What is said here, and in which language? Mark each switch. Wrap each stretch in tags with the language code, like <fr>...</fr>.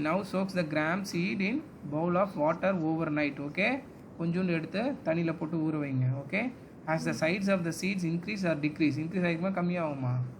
<en>Now soaks the gram seed in bowl of water overnight.</en> <ta>Okay, கொஞ்சோண்டு எடுத்து தண்ணியில் போட்டு ஊற வைங்க.</ta> <en>okay, as the sides of the seeds increase or decrease, increase</en> <ta>ஆகிக்குமா கம்மியாகுமா?</ta>